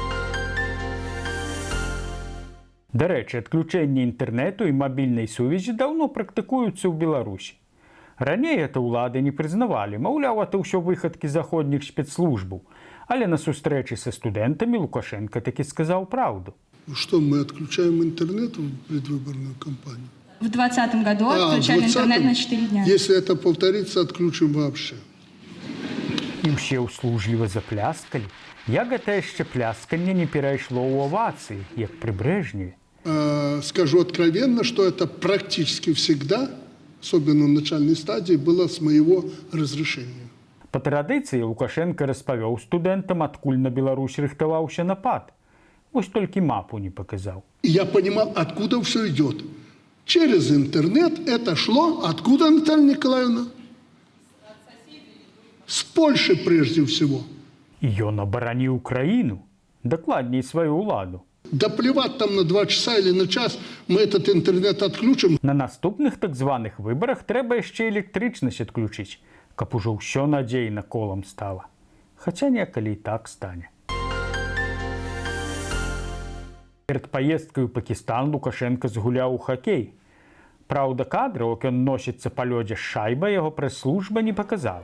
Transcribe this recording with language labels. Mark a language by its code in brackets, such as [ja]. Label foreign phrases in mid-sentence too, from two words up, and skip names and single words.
[be] Дарэчы, адключэнне інтэрнэту і мабільнай сувязі даўно практыкуюцца ў Беларусі. Раней это ўлады не прызнавалі, маўляў, это ўсё выхадкі заходніх спецслужбаў. Але на сустрэчы са студэнтамі Лукашенко такі сказаў праўду. [ru] Что, мы отключаем интернет в предвыборную кампанию? В 2020 году отключали интернет на 4 дня. Если это повторится, отключим вообще. [be] І ўсе ўслужліва запляскалі. Як гэта яшчэ плясканне не перайшло ў авацыі, як пры Брежневе? [ru] Скажу откровенно, что это практически всегда, особенно в начальной стадии, было с моего разрешения. [be] Па традыцыі Лукашенко распавёў студэнтам, адкуль на Беларусь рыхтаваўся напад. Вось толькі мапу не паказаў. [ru] И я понимал, откуда все идет. Через интернет это шло. Откуда, Наталья Николаевна? С Польши прежде всего. [be] І ён абараніў краіну, дакладней сваю ўладу. [ru] Да плевать там на 2 часа или на час, мы этот интернет отключим. [be] На наступных так званых выбарах трэба яшчэ электрычнасць адключыць, каб ужо ўсё надзейна колам стала. Хаця некалі і так стане. Перад паездкай у Пакістан Лукашенко згуляў у хакей. Праўда, кадраў, як ён носіцца па лёдзе з шайбай, яго прэс-служба не паказала.